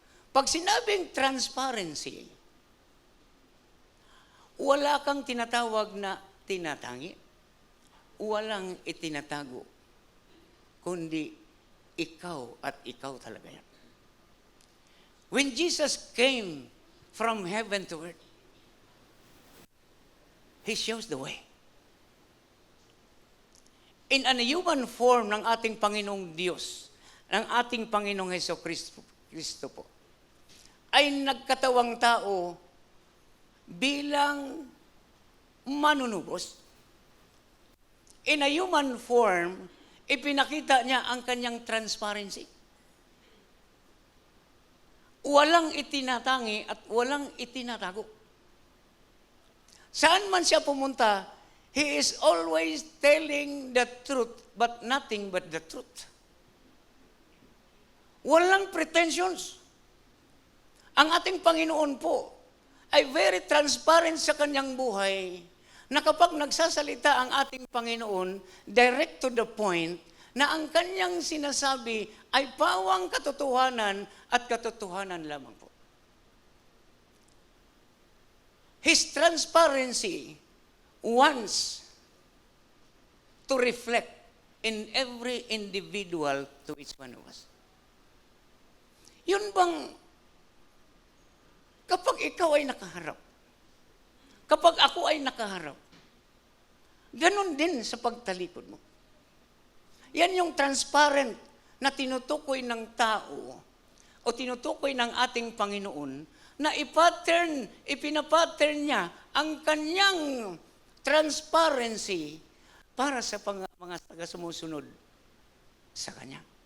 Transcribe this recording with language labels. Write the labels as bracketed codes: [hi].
[tl] Pag sinabing transparency, wala kang tinatawag na tinatangi, walang itinatago, kundi ikaw at ikaw talaga yan. [en] When Jesus came from heaven to earth, He shows the way. In a human form [tl] ng ating Panginoong Diyos, ng ating Panginoong Heso Kristo po, ay nagkatawang tao bilang manunubos. [en] In a human form, [tl] ipinakita niya ang kanyang transparency. Walang itinatangi at walang itinatago. Saan man siya pumunta, [en] He is always telling the truth, but nothing but the truth. [tl] Walang pretensions. Ang ating Panginoon po ay [en] very transparent [tl] sa kanyang buhay na kapag nagsasalita ang ating Panginoon, [en] direct to the point, [tl] na ang kanyang sinasabi ay pawang katotohanan at katotohanan lamang po. [en] His transparency wants to reflect in every individual to each one of us. [tl] Yun bang kapag ikaw ay nakaharap, kapag ako ay nakaharap, ganun din sa pagtalikod mo. Yan yung transparent na tinutukoy ng tao o tinutukoy ng ating Panginoon na ipinapattern niya ang kanyang transparency para sa mga taga-sumusunod sa Kanya.